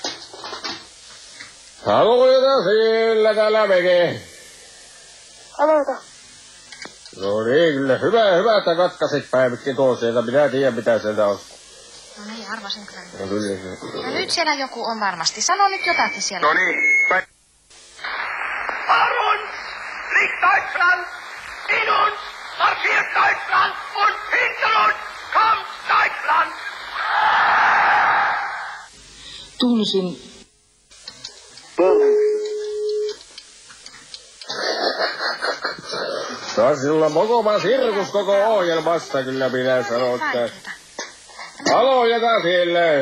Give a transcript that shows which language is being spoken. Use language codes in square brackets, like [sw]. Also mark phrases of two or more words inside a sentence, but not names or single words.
[fi] Aloita siellä täällä veke. Aloita. No niin, kyllä hyvä, että katkasit päivitkin tuon sieltä. Minä tiedän, mitä sieltä on. No niin, arvasin kyllä. No kyllä. No nyt siellä joku on varmasti. Sano nyt jotakin siellä. No niin. [de] Vor uns liegt Deutschland, in uns marschiert Deutschland und hinter uns kommt Deutschland! [fi] Tunsin. Taas sillä mokoma sirkus koko ohjelmasta, kyllä minä sanon, että... Aloita siellä.